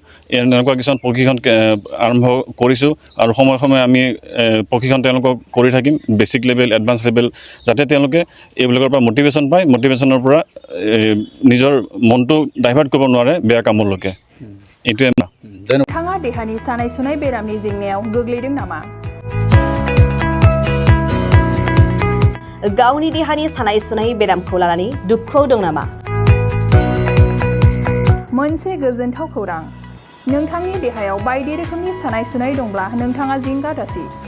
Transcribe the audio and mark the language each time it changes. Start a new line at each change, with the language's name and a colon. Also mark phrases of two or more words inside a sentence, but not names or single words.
Assamese: এনেকুৱা কিছুমান প্ৰশিক্ষণ আৰম্ভ কৰিছোঁ, আৰু সময়ে সময়ে আমি প্ৰশিক্ষণ তেওঁলোকক কৰি থাকিম,
English: basic level, advance level,
Assamese: যাতে তেওঁলোকে এইবিলাকৰ পৰা মটিভেশ্যন পায়, মটিভেশ্যনৰ পৰা নিজৰ মনটো ডাইভাৰ্ট কৰিব নোৱাৰে বেয়া কামলৈকে। এইটোৱে না।
Bodo: नोंथाङा देहानि सानाय सुनाय बेरामनि जेंनायाव गोग्लैदों नामा? गावनि देहानि सानाय सुनाय बेरामखौ लानानै दुखुआव दं नामा? मोनसे गोजोनथाव खौरां, नोंथांनि देहायाव बायदि रोखोमनि सानाय सुनाय दंब्ला नोंथाङा जिंगा दासि।